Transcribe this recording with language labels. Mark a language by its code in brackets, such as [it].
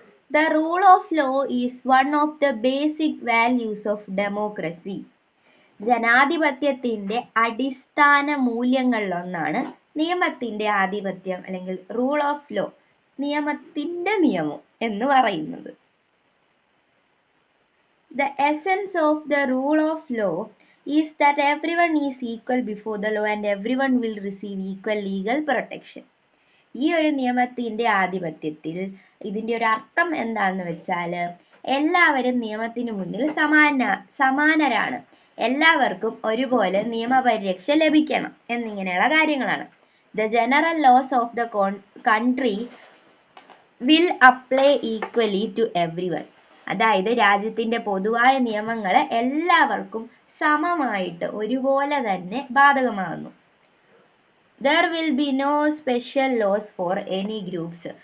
[en] The rule of law is one of the basic values of democracy. [ml] ജനാധിപത്യത്തിൻ്റെ അടിസ്ഥാന മൂല്യങ്ങളിലൊന്നാണ് നിയമത്തിൻ്റെ ആധിപത്യം, അല്ലെങ്കിൽ റൂൾ ഓഫ് ലോ, നിയമത്തിൻ്റെ നിയമം എന്ന് പറയുന്നത്. [en] The essence of the rule of law is that everyone is equal before the law and everyone will receive equal legal protection. [ml] ഈ ഒരു നിയമത്തിൻ്റെ ആധിപത്യത്തിൽ ഇതിൻ്റെ ഒരു അർത്ഥം എന്താണെന്ന് വെച്ചാൽ, എല്ലാവരും നിയമത്തിന് മുന്നിൽ സമാനരാണ്, എല്ലാവർക്കും ഒരുപോലെ നിയമപരിരക്ഷ ലഭിക്കണം എന്നിങ്ങനെയുള്ള കാര്യങ്ങളാണ്. [en] The general laws of the country will apply equally to everyone. [ml] അതായത് രാജ്യത്തിൻ്റെ പൊതുവായ നിയമങ്ങൾ എല്ലാവർക്കും സമമായിട്ട് ഒരുപോലെ തന്നെ ബാധകമാകുന്നു. [en] There will be no special laws for any groups.